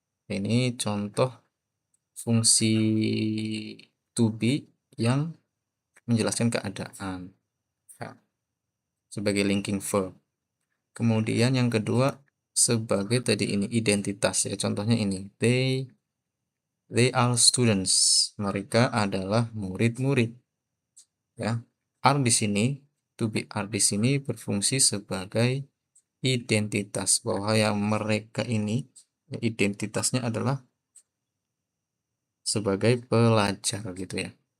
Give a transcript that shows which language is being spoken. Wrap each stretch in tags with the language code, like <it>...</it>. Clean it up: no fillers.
<id>Ini contoh fungsi to be yang menjelaskan keadaan. Nah, sebagai linking verb. Kemudian yang kedua sebagai tadi ini identitas ya. Contohnya ini,</id> <en>they are students.</en> <id>Mereka adalah murid-murid. Ya, are di sini, to be are di sini berfungsi sebagai identitas bahwa yang mereka ini identitasnya adalah sebagai pelajar gitu ya.</id>